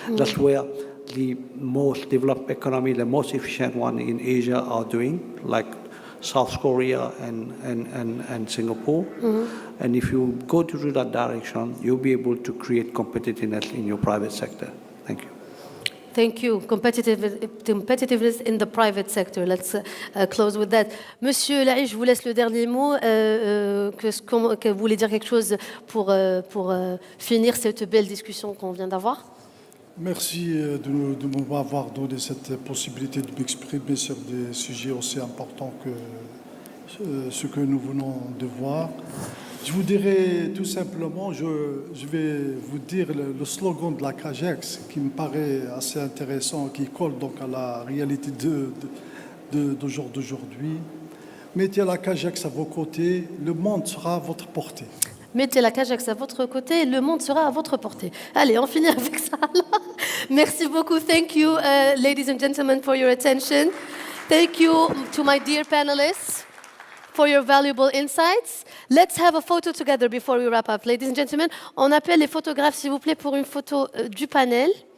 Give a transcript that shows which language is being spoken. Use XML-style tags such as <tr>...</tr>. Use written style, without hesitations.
<en>That's where the most developed economy, the most efficient one in Asia are doing, like South Korea and Singapore. And if you go to that direction, you'll be able to create competitiveness in your private sector. Thank you. Thank you. Competitiveness in the private sector. Let's close with that.</en> <fr>Monsieur Laïch, je vous laisse le dernier mot. Que vous voulez dire quelque chose pour finir cette belle discussion qu'on vient d'avoir? Merci de m'avoir donné cette possibilité de m'exprimer sur des sujets aussi importants que ce que nous venons de voir. Je vous dirais tout simplement, je vais vous dire le slogan de la CAGEX qui me paraît assez intéressant, qui colle donc à la réalité d'aujourd'hui. Mettez la CAGEX à vos côtés, le monde sera à votre portée. Mettez la CAGEX à votre côté, le monde sera à votre portée. Allez, on finit avec ça. Merci beaucoup.</fr> <en>Thank you, ladies and gentlemen, for your attention. Thank you to my dear panelists for your valuable insights. Let's have a photo together before we wrap up. Ladies and gentlemen,</en> <fr>on appelle les photographes, s'il vous plaît, pour une photo du panel.</fr>